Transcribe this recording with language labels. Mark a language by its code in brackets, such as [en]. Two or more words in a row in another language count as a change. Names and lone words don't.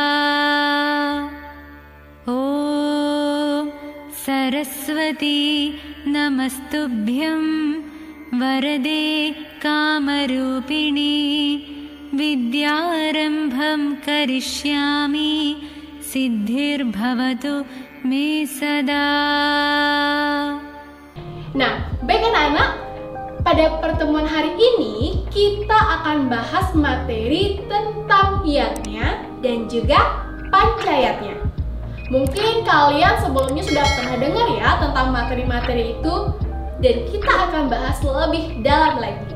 [sa] Om Saraswati Namastubhyam Varade Kamarupini Vidyarambham Karishyami Siddhir Bhavatu Me Sada. [id] Nah, baik anak-anak, pada pertemuan hari ini kita akan bahas materi tentang yatnya dan juga pancayatnya. Mungkin kalian sebelumnya sudah pernah dengar ya tentang materi-materi itu, dan kita akan bahas lebih dalam lagi.